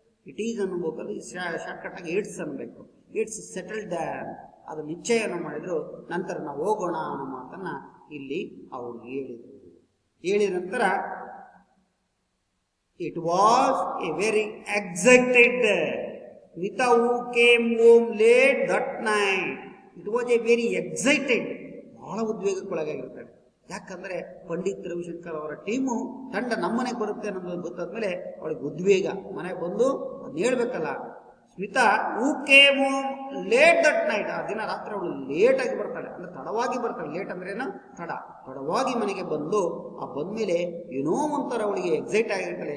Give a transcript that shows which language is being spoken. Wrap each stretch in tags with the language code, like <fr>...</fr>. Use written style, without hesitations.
<en>it is</en> <kn>ಅನ್ಬೇಕಾದ್ರೆ shortcut ಆಗಿ it's ಅನ್ಬೇಕು.</kn> <en>it's settled,</en> <kn>ಅದು ನಿಶ್ಚಯನ ಮಾಡಿದ್ರು. ನಂತರ ನಾವು ಹೋಗೋಣ ಅನ್ನೋ ಮಾತನ್ನ ಇಲ್ಲಿ ಅವರು ಹೇಳಿದರು. ಹೇಳಿದ ನಂತರ</kn> <en>it was a very excited Smita who came home late that night. It was a very excited,</en> <kn>ಬಹಳ ಉದ್ವೇಗಕ್ಕೊಳಗಾಗಿರ್ತಾರೆ. ಯಾಕಂದ್ರೆ ಪಂಡಿತ್ ರವಿಶಂಕರ್ ಅವರ ಟೀಮು ತಂಡ ನಮ್ಮನೆಗೆ ಬರುತ್ತೆ ಅನ್ನೋದು ಗೊತ್ತಾದ್ಮೇಲೆ ಅವಳಿಗೆ ಉದ್ವೇಗ. ಮನೆಗೆ ಬಂದು ಅದನ್ನ ಹೇಳ್ಬೇಕಲ್ಲ. Smita</kn> <en>who came home late that night,</en> <kn>ಆ ದಿನ ರಾತ್ರಿ ಅವಳು ಲೇಟ್ ಆಗಿ ಬರ್ತಾಳೆ, ಅಂದ್ರೆ ತಡವಾಗಿ ಬರ್ತಾಳೆ. ಲೇಟ್ ಅಂದ್ರೆ ಏನು? ತಡವಾಗಿ ಮನೆಗೆ ಬಂದು ಆ ಬಂದ್ಮೇಲೆ ಏನೋ ಒಂಥರ ಅವಳಿಗೆ ಎಕ್ಸೈಟ್ ಆಗಿರ್ತಾಳೆ.</kn>